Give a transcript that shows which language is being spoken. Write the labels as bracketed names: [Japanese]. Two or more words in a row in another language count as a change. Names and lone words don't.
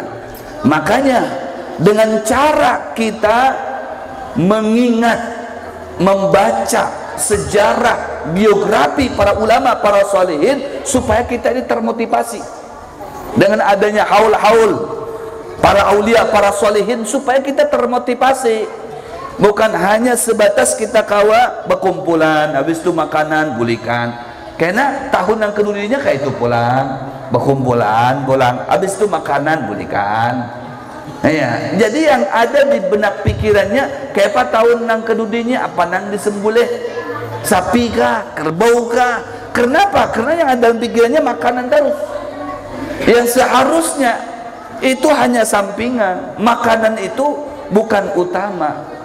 [Indonesian] Makanya dengan cara kita mengingat, membaca sejarah, biografi para ulama, para sholihin, supaya kita ini termotivasi dengan adanya haul-haul para aulia, para sholihin, supaya kita termotivasi. Bukan hanya sebatas kita kawa berkumpulan, habis itu makanan bulikan. Karena tahun yang keduanya kayak itu pulang, berkumpulan, pulang, habis itu makanan bulikan. Ya, jadi yang ada di benak pikirannya kayak apa tahun yang keduanya apa nang disembelih, sapi kah, kerbau kah? Kenapa? Karena yang ada dalam pikirannya makanan terus. Yang seharusnya itu hanya sampingan, makanan itu bukan utama.